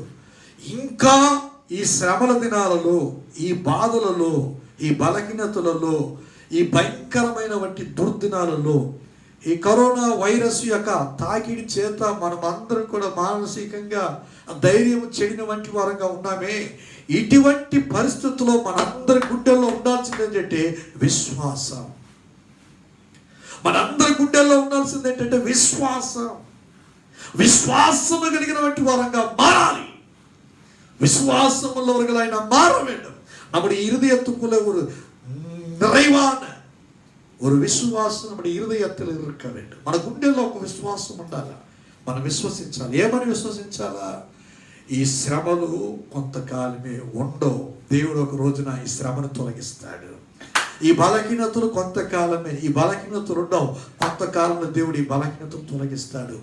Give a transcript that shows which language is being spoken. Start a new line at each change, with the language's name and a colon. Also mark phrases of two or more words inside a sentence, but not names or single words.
Telugu: ఇంకా ఈ శ్రమల దినాలలో, ఈ బాధలలో, ఈ బలహీనతలలో, ఈ భయంకరమైన వంటి దుర్దినాలలో, ఈ కరోనా వైరస్ యొక్క తాకిడి చేత మనం అందరం కూడా మానసికంగా ధైర్యం చెడిన వంటి వారంగా ఉన్నామే. ఇటువంటి పరిస్థితుల్లో మనందరి గుండెల్లో ఉండాల్సింది ఏంటంటే విశ్వాసం. మనందరి గుండెల్లో ఉండాల్సింది ఏంటంటే విశ్వాసం. విశ్వాసము కలిగిన వంటి వారంగా మారాలి.
Tamil: விசுவாசமுள்ளவர்கள் நாம் மாற வேண்டும். நம்முடைய இருதயத்துக்குள்ள ஒரு நிறைவான ஒரு విశ్వాసం நம்முடைய இருதயத்தில் இருக்க வேண்டும்.
Telugu: మన గుండెల్లో ఒక విశ్వాసం ఉండాలి. మనం విశ్వసించాలి. ఏమని విశ్వసించాలా? ఈ శ్రమలు కొంతకాలమే ఉండవు. దేవుడు ఒక రోజున ఈ శ్రమను తొలగిస్తాడు. ఈ బలహీనతలు కొంతకాలమే. ఈ బలహీనతలు ఉండవు. కొంతకాలంలో దేవుడు ఈ బలహీనతలు తొలగిస్తాడు.